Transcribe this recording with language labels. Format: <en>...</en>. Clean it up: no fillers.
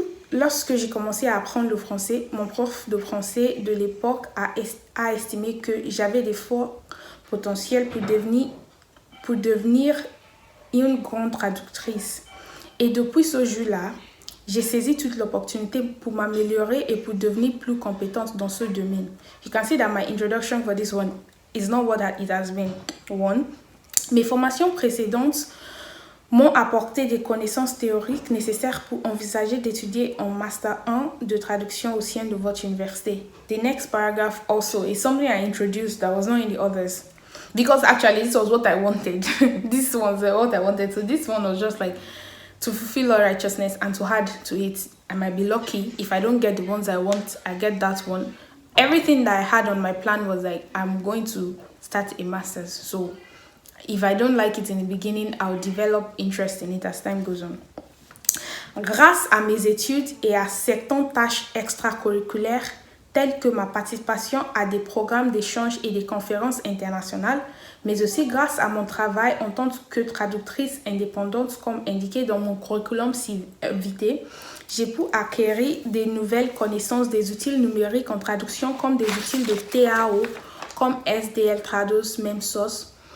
<fr>Lorsque j'ai commencé à apprendre le français, mon prof de français de l'époque a estimé que j'avais des forts potentiels pour devenir une grande traductrice. Et depuis ce jour-là, j'ai saisi toute l'opportunité pour m'améliorer et pour devenir plus compétente dans ce domaine.</fr> <en>You can see that my introduction for this one is not what it has been.</en> <fr>Mes formations précédentes m'ont apporté des connaissances théoriques nécessaires pour envisager d'étudier en Master 1 de traduction au sein de votre université.</fr> <en>The next paragraph also is something I introduced that was not in the others. Because actually this was what I wanted. This was what I wanted. So this one was just like to fulfill all righteousness and to add to it. I might be lucky if I don't get the ones I want, I get that one. Everything that I had on my plan was like, I'm going to start a master's. So if I don't like it in the beginning, I'll develop interest in it as time goes on.</en> <fr>Grâce à mes études et à certaines tâches extracurriculaires, telles que ma participation à des programmes d'échange et des conférences internationales, mais aussi grâce à mon travail en tant que traductrice indépendante comme indiqué dans mon curriculum vitae, j'ai pu acquérir des nouvelles connaissances des outils numériques en traduction comme des outils de TAO, comme SDL Trados, même sauce.</fr>